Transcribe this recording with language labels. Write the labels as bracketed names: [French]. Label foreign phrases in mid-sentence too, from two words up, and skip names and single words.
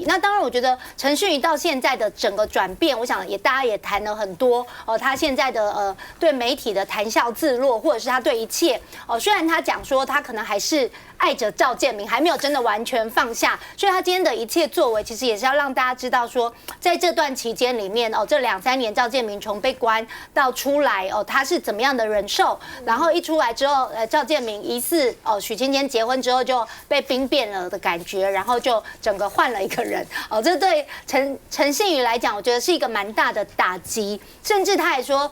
[Chinese] 那當然，我覺得陳信妤到現在的整個轉變，我想大家也談了很多他現在的對媒體的談笑自若，或者是他對一切雖然他講說他可能還是愛着趙建銘，還沒有真的完全放下，所以他今天的一切作為，其實也是要讓大家知道說，在這段期間裡面這2-3年趙建銘從被關到出來他是怎麼樣的忍受，然後一出來之後趙建銘疑似許芊芊結婚之後就被兵變了的感覺，然後就整個換了一個人這對陳信妤來講，我覺得是一個蠻大的打擊，甚至他還說。